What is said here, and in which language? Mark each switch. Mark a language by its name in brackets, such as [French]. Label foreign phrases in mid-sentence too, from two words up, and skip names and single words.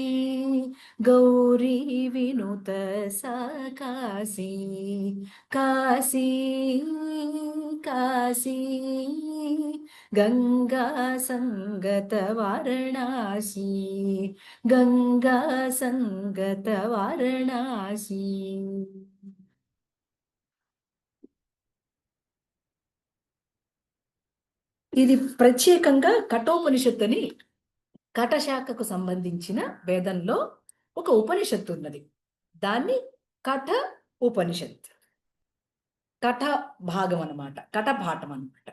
[Sanskrit] गौरी विनुत साकासी. काशी काशी गंगा संगत वारणासी. गंगा संगत वारणासी. [Telugu] ఇది ప్రత్యేకంగా కఠోపనిషత్తు అని కఠశాఖకు సంబంధించిన వేదంలో ఒక ఉపనిషత్తు ఉన్నది. దాన్ని కఠ ఉపనిషత్, కఠ భాగం అన్నమాట, కఠపాఠం అన్నమాట.